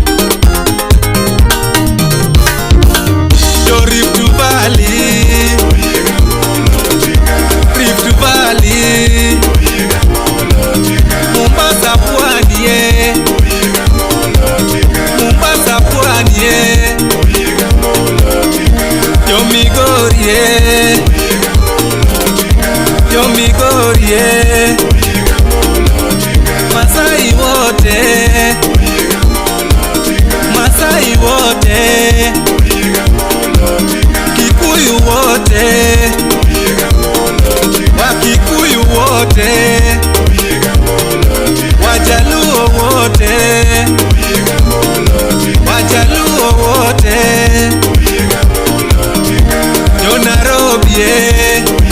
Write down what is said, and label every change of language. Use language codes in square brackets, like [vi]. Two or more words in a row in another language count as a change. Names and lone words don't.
[luo] Jo Rift Valley, Rift Valley, Mombasa pwani ye, [sw] Mombasa pwani ye, [luo] Jo Migori ye, Jo Migori ye, [sw] Masai wote, Masai wote, Kikuyu wote, Wakikuyu wote, Wajaluo wote, Wajaluo wote, [luo] Jo Nairobi ye,